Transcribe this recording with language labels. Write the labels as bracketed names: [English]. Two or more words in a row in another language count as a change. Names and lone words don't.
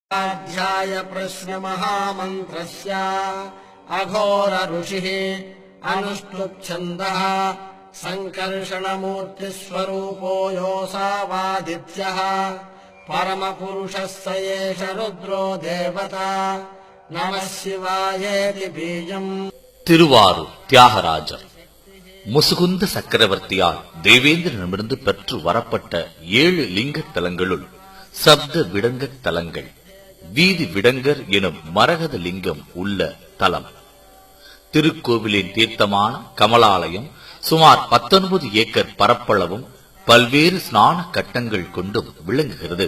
[Sanskrit] अध्याय प्रश्न महामन्त्रस्य अघोर ऋषिः अनुष्टुप् संकर्षणमूर्तिस्वरूपो योऽसावादित्यः परमपुरुषः स एष रुद्रो देवता नमः शिवायेति बीजम्. [Tamil] திருவாரூர் தியாகராஜர் முசுகுந்த சக்கரவர்த்தியால் தேவேந்திரனிடமிருந்து பெற்று வரப்பட்ட 7 லிங்க தலங்களுள் சப்த விடங்க தலங்கள். வீதி விடங்கர் எனும் மரகத லிங்கம் உள்ள தலம். திருக்கோவிலின் தீர்த்தமான கமலாலயம் சுமார் 19 ஏக்கர் பரப்பளவும் பல்வேறு ஸ்நான கட்டங்கள் கொண்டும் விளங்குகிறது.